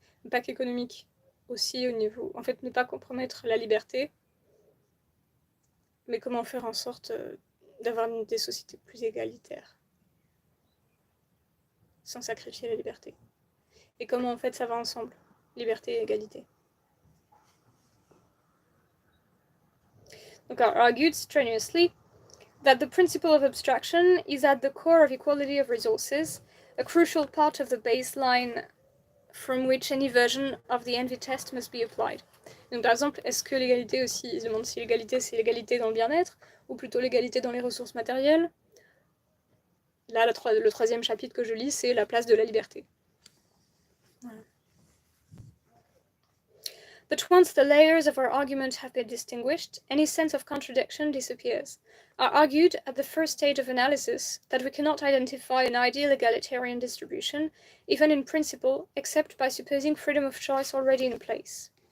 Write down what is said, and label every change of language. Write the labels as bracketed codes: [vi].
[fr] Pas qu'économiques, aussi au niveau... En fait, ne pas compromettre la liberté, mais comment faire en sorte d'avoir des sociétés plus égalitaires, sans sacrifier la liberté. Et comment en fait ça va ensemble, liberté et égalité. [en] Donc, I argued strenuously that the principle of abstraction is at the core of equality of resources, a crucial part of the baseline from which any version of the envy test must be applied. [fr] Donc par exemple, est-ce que l'égalité aussi, il se demande si l'égalité c'est l'égalité dans le bien-être, ou plutôt l'égalité dans les ressources matérielles. Là, le troisième chapitre que je lis, c'est la place de la liberté. Voilà. [en] But once the layers of our argument have been distinguished, any sense of contradiction disappears. I argued, at the first stage of analysis, that we cannot identify an ideal egalitarian distribution, even in principle, except by supposing freedom of choice already in place.